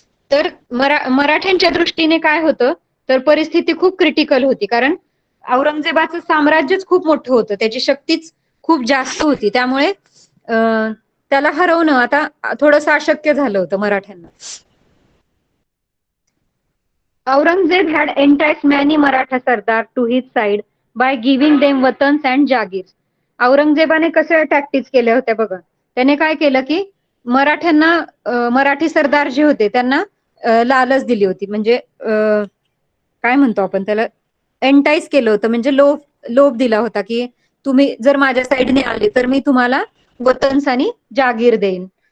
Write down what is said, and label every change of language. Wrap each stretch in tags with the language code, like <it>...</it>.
<mr>तर मराठ्यांच्या दृष्टीने काय होतं, तर परिस्थिती खूप क्रिटिकल होती, कारण औरंगजेबाचं साम्राज्यच खूप मोठं होतं, त्याची शक्तीच खूप जास्त होती. त्यामुळे त्याला हरवणं आता थोडंसं अशक्य झालं होतं मराठ्यांना.</mr> <en>Aurangzeb had enticed many Maratha Sardar to his side by giving them watans and jagirs.</en> <mr>औरंगजेबाने कशा टॅक्टिक्स केल्या होत्या बघा. त्याने काय केलं की मराठ्यांना, मराठी सरदार जे होते त्यांना लालच दिली होती, म्हणजे काय म्हणतो आपण त्याला, एंटाईज केलं होतं, म्हणजे लोभ दिला होता की तुम्ही जर माझ्या साईडने आले तर मी तुम्हाला वतन्स आणि जागीर देईन.</mr>